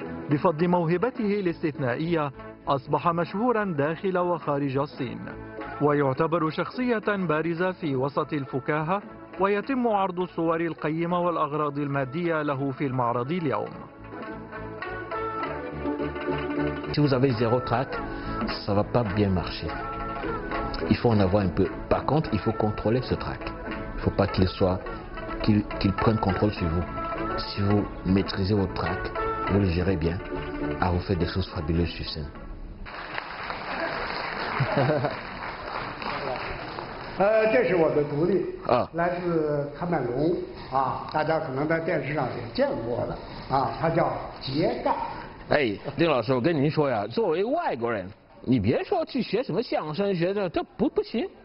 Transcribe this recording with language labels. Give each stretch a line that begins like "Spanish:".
Arabic: بفضل موهبته الاستثنائية أصبح مشهورا داخل وخارج الصين، ويعتبر شخصية بارزة في وسط الفكاهة، ويتم عرض الصور القيمة والأغراض المادية له في المعرض اليوم.
French: Si vous avez zéro trac, ça ne va pas bien marcher. Il faut en avoir un peu. Par contre, il faut contrôler ce trac. Il ne faut pas qu'il prenne contrôle sur vous. Si vous maîtrisez votre trac, vous le gérez bien, vous faites des choses fabuleuses sur scène.
Chinese: 这是我的徒弟来自喀麦隆大家可能在电视上也见过的他叫杰盖。哎，丁老师，我跟您说呀，作为外国人，你别说去学什么相声，学这不行，